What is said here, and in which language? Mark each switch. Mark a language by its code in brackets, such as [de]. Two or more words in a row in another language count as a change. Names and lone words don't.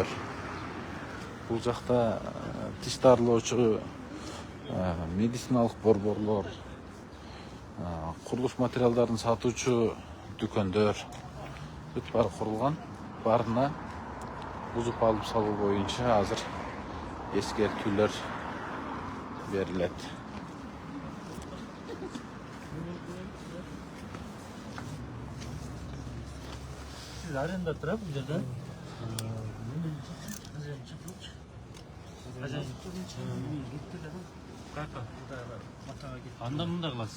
[ky] Бул жакта тиш дарылоочу, медициналык борборлор, курулуш материалдарын сатуучу дүкөндөр бүт баары курулган. Баарына бузуп алып салуу боюнча азыр эскертүүлөр берилет. [uz] Siz arenda turab bu yerda. Anda munda qilasiz.